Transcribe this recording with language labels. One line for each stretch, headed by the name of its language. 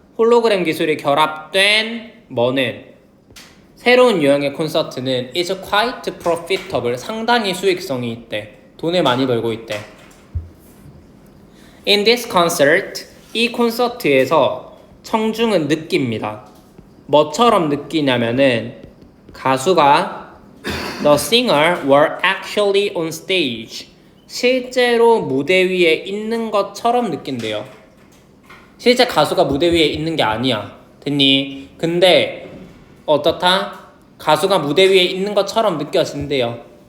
Korean: 홀로그램 기술이 결합된 뭐는? 새로운 유형의 콘서트는
English: is quite profitable,
Korean: 상당히 수익성이 있대. 돈을 많이 벌고 있대.
English: In this concert,
Korean: 이 콘서트에서 청중은 느낍니다. 뭐처럼 느끼냐면은 가수가
English: The singer were actually on stage.
Korean: 실제로 무대 위에 있는 것처럼 느낀대요. 실제 가수가 무대 위에 있는 게 아니야. 됐니? 근데 어떻다? 가수가 무대 위에 있는 것처럼 느껴진대요.